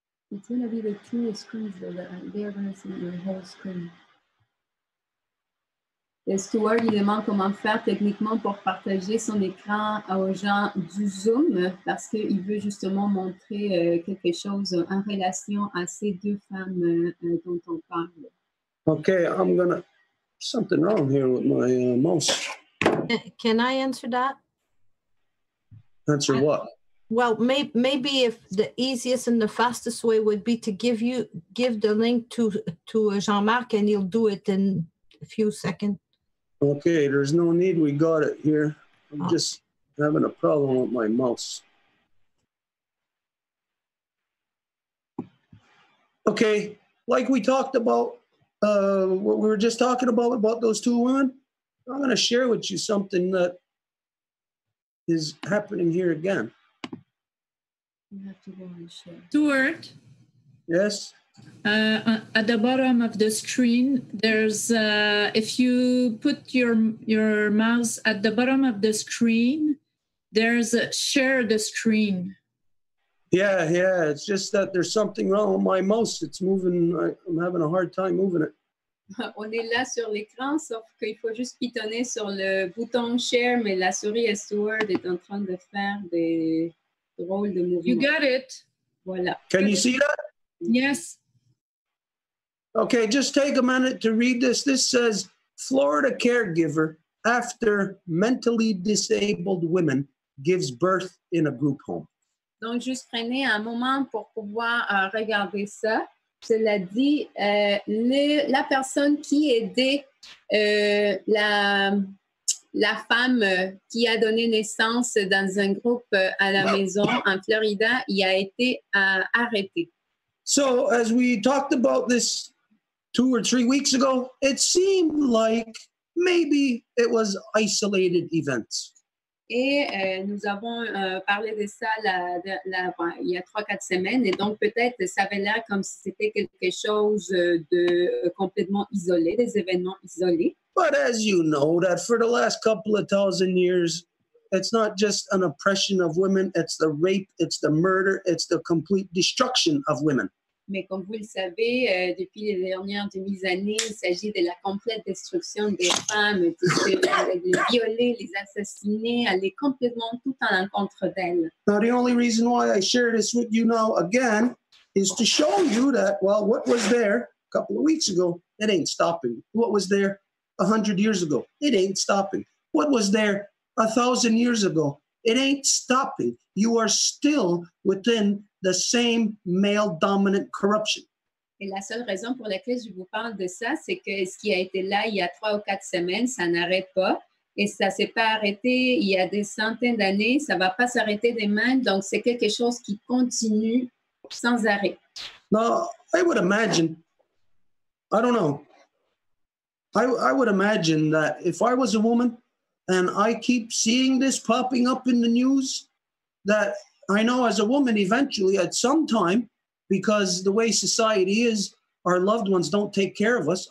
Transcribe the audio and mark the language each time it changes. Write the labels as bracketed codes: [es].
[en] It's going to be the two screens. They're going to see your whole screen. [fr] Et Stuart, il demande comment faire techniquement pour partager son écran aux gens du Zoom parce qu'il veut justement montrer quelque chose en relation à ces deux femmes dont on parle. [en] Okay, I'm going to... Something wrong here with my mouse. Can I answer that? Answer what? Well, maybe if the easiest and the fastest way would be to give the link to Jean-Marc and he'll do it in a few seconds. Okay, there's no need. We got it here. I'm just having a problem with my mouse. Okay, like we talked about, what we were just talking about those two women, I'm going to share with you something that is happening here again. You have to go and share. Stuart, Yes? at the bottom of the screen, there's if you put your mouse at the bottom of the screen, there's a share the screen. Yeah, it's just that there's something wrong with my mouse. It's moving. I'm having a hard time moving it. [fr] On est là sur l'écran, sauf qu'il faut juste pitonner sur le bouton share, mais la souris et Stuart est en train de faire des drôles de mouvements. [en] You got it? [fr] Voilà. [en] Can you see that? Yes. Okay, just take a minute to read this. This says, Florida caregiver after mentally disabled women gives birth in a group home. [fr] Donc, juste prenez un moment pour pouvoir regarder ça. Cela dit, la personne qui aidait la femme qui a donné naissance dans un groupe à la maison en Florida, il a été arrêté. [en] So as we talked about this 2 or 3 weeks ago, it seemed like maybe it was isolated events. [fr] Et nous avons parlé de ça il y a 3-4 semaines. Et donc, peut-être, ça avait l'air comme si c'était quelque chose de complètement isolé, des événements isolés. [en] But as you know, that for the last couple of thousand years, it's not just an oppression of women, it's the rape, it's the murder, it's the complete destruction of women. [fr] Mais comme vous le savez, depuis les dernières 2000 années, il s'agit de la complète destruction des femmes, de les violer, les assassiner, aller complètement tout à l'encontre d'elles. [en] Now, the only reason why I share this with you now again is to show you that, well, what was there a couple of weeks ago, it ain't stopping. What was there 100 years ago, it ain't stopping. What was there 1,000 years ago, it ain't stopping. You are still within the same male-dominant corruption. [fr] Et la seule raison pour laquelle je vous parle de ça, c'est que ce qui a été là il y a 3 ou 4 semaines, ça n'arrête pas. Et ça ne s'est pas arrêté il y a des centaines d'années. Ça ne va pas s'arrêter demain. Donc, c'est quelque chose qui continue sans arrêt. [en] Now, I would imagine, I don't know, I would imagine that if I was a woman and I keep seeing this popping up in the news, that I know as a woman, eventually at some time, because the way society is, our loved ones don't take care of us.